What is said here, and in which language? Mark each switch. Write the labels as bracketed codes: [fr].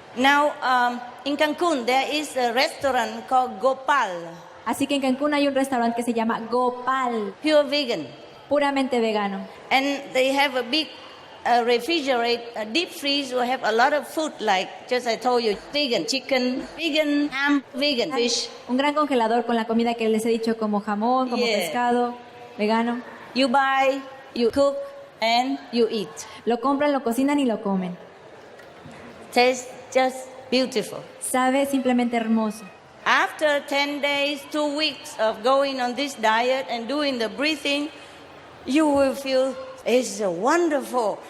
[en] Now, in Cancun, there is a restaurant called Gopal. [es] Así que en Cancún hay un restaurante que se llama Gopal. [en] Pure vegan. [es] Puramente vegano. [en] And they have a big refrigerator, a deep freeze will have a lot of food like, just I told you, vegan chicken, vegan ham, vegan fish. [es] Un gran congelador con la comida que les he dicho como jamón, como pescado, vegano. [en] You buy, you cook, and you eat. [es] Lo compran, lo cocinan y lo comen. [en] Tastes just beautiful. [es] Sabe simplemente hermoso. [en] After 10 days, 2 weeks of going on this diet and doing the breathing, you will feel it's wonderful.